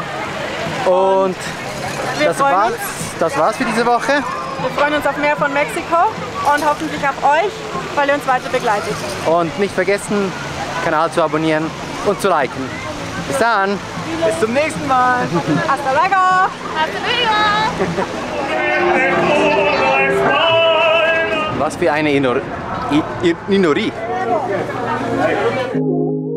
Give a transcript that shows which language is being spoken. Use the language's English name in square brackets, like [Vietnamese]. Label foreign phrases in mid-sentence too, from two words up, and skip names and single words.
[German] Und das war's für diese Woche. Wir freuen uns auf mehr von Mexiko und hoffentlich auf euch, weil ihr uns weiter begleitet. Und nicht vergessen, Kanal zu abonnieren und zu liken. Bis dann. Bis zum nächsten Mal. [Spanish] Hasta luego. Hasta luego. [German] Was für eine Inorie.